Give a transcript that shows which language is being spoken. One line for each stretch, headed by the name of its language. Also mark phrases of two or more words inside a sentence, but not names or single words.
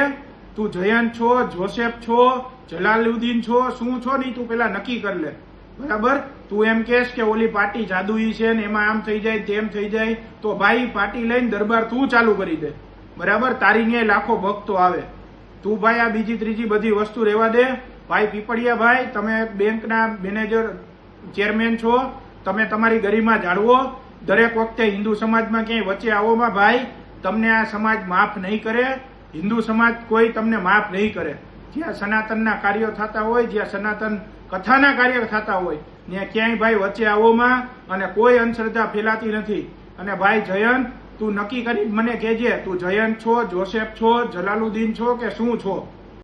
Gujarati: તું જયંત છો, જોસેફ છો, જલાલુદ્દીન છો, શું છો નહીં તું પેલા નક્કી કરી લે, બરાબર। તું એમ કહેશ કે ઓલી પાર્ટી જાદુઈ છે ને એમાં આમ થઈ જાય તેમ થઈ જાય, તો ભાઈ પાર્ટી લઈને દરબાર તું ચાલુ કરી દે, બરાબર। તારી ન્યાય લાખો ભક્તો આવે। તું ભાઈ આ બીજી ત્રીજી બધી વસ્તુ રહેવા દે। ભાઈ પીપડિયા ભાઈ, તમે બેંકના મેનેજર ચેરમેન છો, તમે તમારી ગરિમા જાળવો। દરેક વખતે હિંદુ સમાજ મેં ક્યાંય વચ્ચે આવોમાં ભાઈ તમને આ સમાજ માફ નહીં કરે, હિંદુ સમાજ કોઈ તમને માફ નહીં કરે। જ્યાં સનાતનના કાર્યો થતા હોય, જ્યાં સનાતન કથાના કાર્ય થતા હોય ત્યાં ક્યાંય ભાઈ વચ્ચે આવોમાં અને કોઈ અંધશ્રદ્ધા ફેલાતી નથી। અને ભાઈ જયંત, તું નક્કી કરી મને કહેજે તું જયંત છો, જોસેફ છો, જલાલુદ્દીન છો કે શું છો।